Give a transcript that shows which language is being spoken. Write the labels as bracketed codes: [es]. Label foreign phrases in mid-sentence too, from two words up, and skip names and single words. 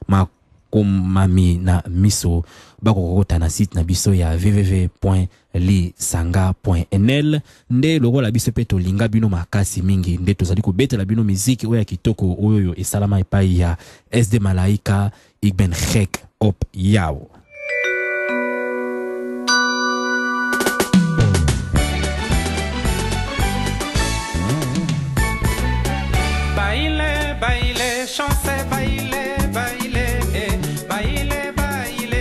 [ln] na miso bakokota na site na biso ya www.lisanga.nl nde lokola biso pe tolinga bino makasi mingi nde tozali kobetela bino miziki oyo ya kitoko oyo esalama epai ya SD Malaika [nl] ik ben gek op jou. [es] Baile, baile, chance, baile, baile, baile, baile,